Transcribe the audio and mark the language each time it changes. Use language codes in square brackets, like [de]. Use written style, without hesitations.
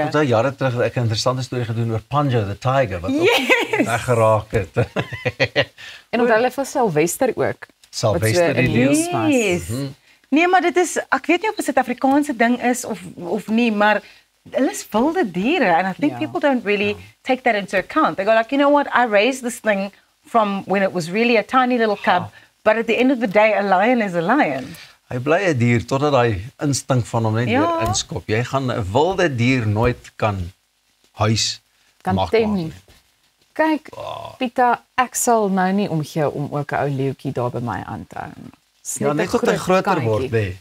[af] Ek het jare terug 'n interessante storie gedoen oor Panjo the tiger wat weggeraak het. En onthou hulle vir Sylvester ook. Sylvester die leeu. [en] Yes. [af] Nee, maar dit is, ek weet nie of dit 'n Suid-Afrikaanse ding is of nie, [en] maar hulle is wilde diere, and I think people don't really take that into account. They go like, you know what, I raised this thing from when it was really a tiny little cub, but at the end of the day, a lion is a lion. [af] Hy bly 'n dier totdat hy instink van hom net weer inskop. Jy gaan 'n wilde dier nooit kan huis maak. Kyk, Pieter, ek sal nou nie omgee om ook 'n ou leeuetjie daar by my aan te hou. Ja, net tot hy groter word, nee.